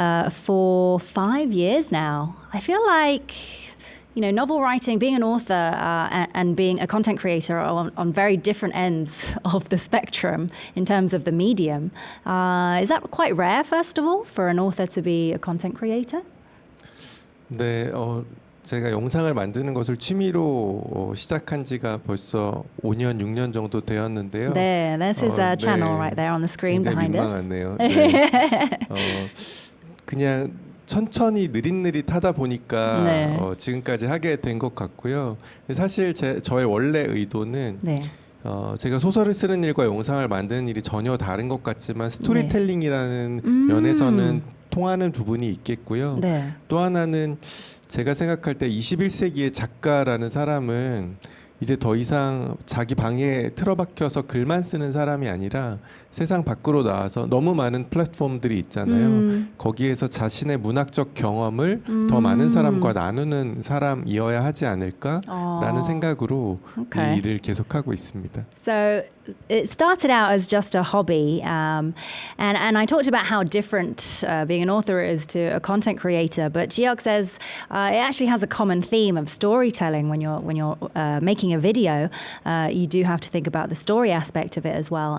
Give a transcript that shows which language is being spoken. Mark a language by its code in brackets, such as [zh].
[en] For 5 years now, I feel like novel writing, being an author and being a content creator are on very different ends of the spectrum in terms of the medium. Is that quite rare, first of all, for an author to be a content creator? [ko] 네, 제가 영상을 만드는 것을 취미로 시작한 지가 벌써 5년, 6년 정도 되었는데요. [en] There, this is a channel right there on the screen [ko] 굉장히 [en] behind us. [ko] 민망하네요. 네. 그냥 천천히 느릿느릿하다 보니까 네. 지금까지 하게 된 것 같고요. 사실 저의 원래 의도는 네. 제가 소설을 쓰는 일과 영상을 만드는 일이 전혀 다른 것 같지만 스토리텔링이라는 면에서는 통하는 부분이 있겠고요. 네. 또 하나는 제가 생각할 때 21세기의 작가라는 사람은 이제 더 이상 자기 방에 틀어박혀서 글만 쓰는 사람이 아니라 세상 밖으로 나와서 너무 많은 플랫폼들이 있잖아요. 거기에서 자신의 문학적 경험을 더 많은 사람과 나누는 사람이어야 하지 않을까라는 생각으로 이 일을 계속하고 있습니다. [en] So it started out as just a hobby, and I talked about how different being an author is to a content creator. But Ji-hyuk says it actually has a common theme of storytelling. When you're making a video, you do have to think about the story aspect of it as well.